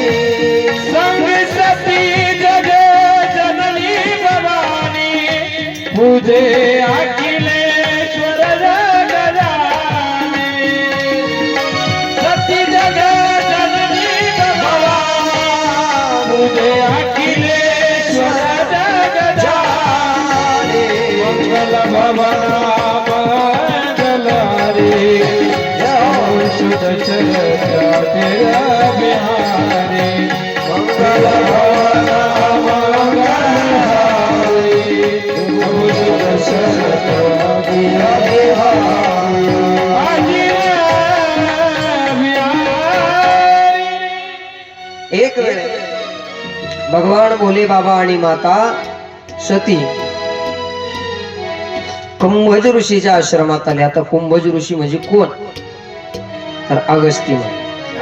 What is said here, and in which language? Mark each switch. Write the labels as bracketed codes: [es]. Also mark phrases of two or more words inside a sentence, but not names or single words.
[hi] संग सती जग जननी भवानी पूजे अखिलेश्वर जगदानी सती जग जननी भवानी पूजे अखिलेश्वर जगदानी मंगल भवना मंगल रे शुद्ध चरता तेरा बिहारी मंगल भवना मंगल शुद्ध चरता तेरा बिहारी [mr] एक वेळ भगवान भोले बाबा आणि माता सती कुंभज ऋषीच्या आश्रमात आले. आता कुंभज ऋषी म्हणजे कोण तर अगस्ती मुनी.